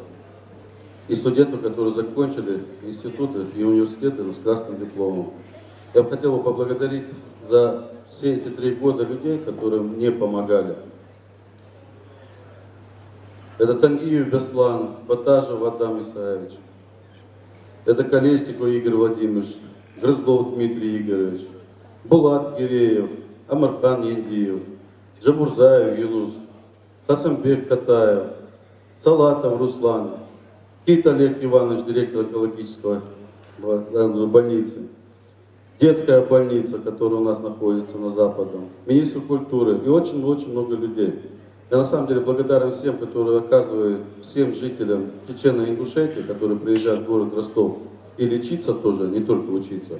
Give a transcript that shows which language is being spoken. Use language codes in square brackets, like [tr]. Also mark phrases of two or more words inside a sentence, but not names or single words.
[ru] И студентов, которые закончили институты и университеты с красным дипломом. Я бы хотел поблагодарить за все эти 3 года людей, которые мне помогали. Это Тангиев Беслан, Батажев Адам Исаевич. Это Колесников Игорь Владимирович, Грызлов Дмитрий Игоревич, Булат Гиреев, Амархан Яндиев, Джамурзаев Юнус, Хасамбек Катаев, Салатов Руслан, Кит Олег Иванович, директор онкологической больницы, детская больница, которая у нас находится на Западном, министр культуры и очень-очень много людей. Я на самом деле благодарен всем, которые оказывают, всем жителям Чечено-Ингушетии, которые приезжают в город Ростов и лечиться тоже, не только учиться.